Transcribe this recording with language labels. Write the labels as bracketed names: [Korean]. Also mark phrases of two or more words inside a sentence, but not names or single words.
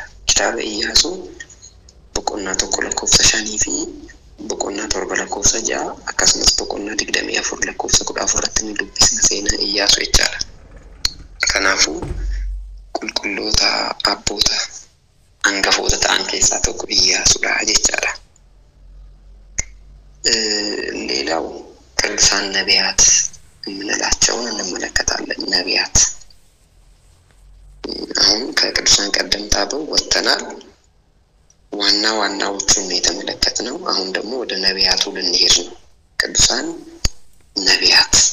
[Oromo] Kitaaba Iyyaasuu boqonnaa 1 lakkoofsa 5 fi boqonnaa 7 lakkoofsa 6 akkasumas boqonnaa 24 lakkoofsa 14 irratti ni dubbisna seenaa Iyyaasuu jechaadha. Kanaafuu qulqulloota abboota hangafoota ta'an keessaa tokko Iyyaasuudha jechaadha. [Amharic] ሌላው ቅዱሳን ነቢያት የምንላቸውን እንመለከታለን። ነቢያት አሁን ከቅዱሳን ቀደምት አበው ወጥተናል። ዋና ዋናዎቹን የተመለከትነው አሁን ደግሞ ወደ ነቢያቱ ልንሄድ ነው። ቅዱሳን ነቢያት